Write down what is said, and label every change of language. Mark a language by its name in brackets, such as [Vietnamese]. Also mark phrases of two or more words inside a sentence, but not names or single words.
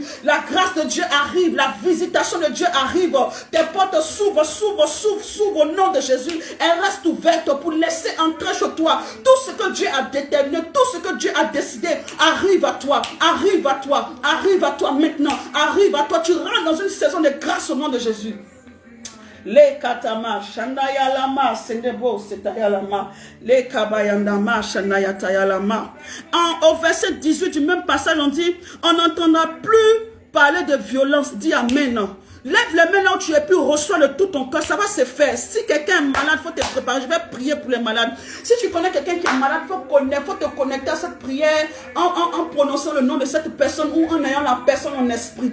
[French] La grâce de Dieu arrive, la visitation de Dieu arrive, tes portes s'ouvrent au nom de Jésus. Elles restent ouvertes pour laisser entrer chez toi tout ce que Dieu a déterminé, tout ce que Dieu a décidé. Arrive à toi maintenant, arrive à toi. Tu rentres dans une saison de grâce au nom de Jésus. Les katama shandaya lama sendebo setaya lama les kabayandama shandaya taya lama. Au verset 18 du même passage, on dit: on n'entendra plus parler de violence. Dis amen. Lève les mains là où tu es, puis reçois de tout ton cœur. Ça va se faire. Si quelqu'un est malade, il faut te préparer. Je vais prier pour les malades. Si tu connais quelqu'un qui est malade, il faut te connecter à cette prière en prononçant le nom de cette personne ou en ayant la personne en esprit.